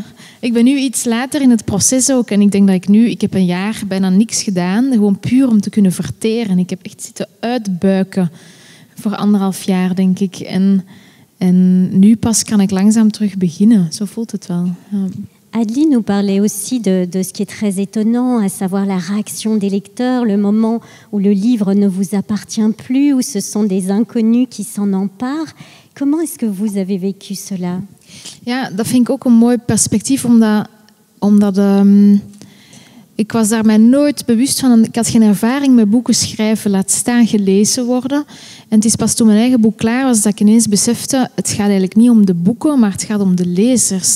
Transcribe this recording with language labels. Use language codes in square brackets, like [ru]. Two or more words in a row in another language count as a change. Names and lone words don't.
[nl] Ik ben nu iets later in het proces ook. En ik denk dat ik heb een jaar bijna niks gedaan. Gewoon puur om te kunnen verteren. Ik heb echt zitten uitbuiken voor 1,5 jaar, denk ik. En nu pas kan ik langzaam terug beginnen. Zo voelt het wel. Ja. [fr] Adeline nous parlait aussi de ce qui est très étonnant, à savoir la réaction des lecteurs, le moment où le livre ne vous appartient plus, où ce sont des inconnus qui s'en emparent. Comment est-ce que vous avez vécu cela? [nl] Ja, dat vind ik ook een mooi perspectief, omdat ik was daar mij nooit bewust van. Ik had geen ervaring met boeken schrijven, laat staan gelezen worden. En het is pas toen mijn eigen boek klaar was dat ik ineens besefte, het gaat eigenlijk niet om de boeken, maar het gaat om de lezers.